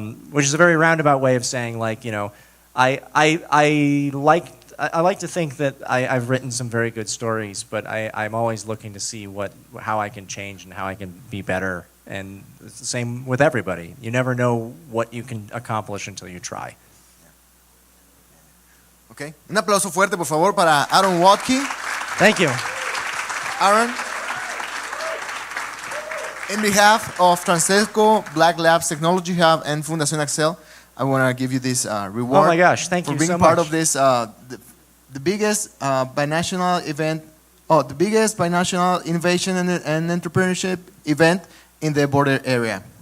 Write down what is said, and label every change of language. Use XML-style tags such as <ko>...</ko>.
<en>Which is a very roundabout way of saying, like, I like to think that I've written some very good stories, but I'm always looking to see how I can change and how I can be better. And it's the same with everybody. You never know what you can accomplish until you try. Okay.</en> <es>Un aplauso fuerte, por favor, para Aaron Waltke.</es> <en>Thank you. Aaron, in behalf of Transcelco, Black Labs Technology Hub, and Fundación Axel, I want to give you this reward. Oh my gosh, thank you so much. For being part of this, the biggest binational event, the biggest binational innovation and entrepreneurship event in the border area.</en>